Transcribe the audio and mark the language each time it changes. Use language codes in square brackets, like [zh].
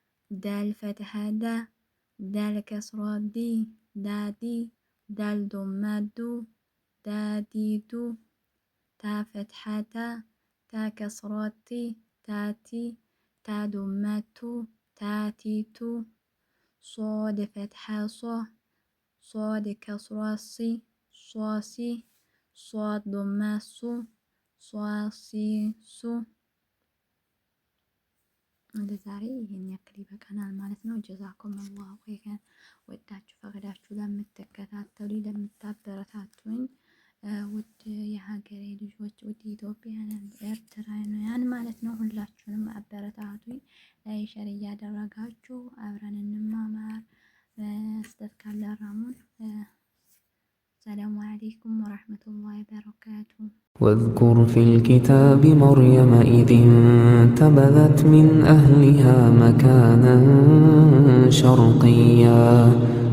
[ar] دال فتحة دا، دال كسرة دي، دادي، دال ضمة دو، داديدو. تا فتحة تا، تا كسرة تي، تاتي، تا ضمة تو، تاتيتو. صاد فتحة صا، صاد كسرة صي، صاصي، صاد ضمة صو، صاصيصو። [am] ለዛሬ ይሄን ያክል ይበቃናል ማለት ነው። ጀዛኩም አላሁ ኸይረን። ወዳችሁ ፈቅዳችሁ ለምትከታተሉ ለምታበረታቱኝ ውድ የሀገሬ ልጆች፣ ውድ ኢትዮጵያውያን ኤርትራውያን ማለት ነው፣ ሁላችሁንም አበረታቱኝ። ሸር እያደረጋችሁ አብረን እንማማር። ስህተት ካለ ራሙን። ሰላሙ አለይኩም ወራህመቱላሂ ወበረካቱ። [ar] واذكر في الكتاب مريم إذ انتبذت من أهلها مكانا شرقيا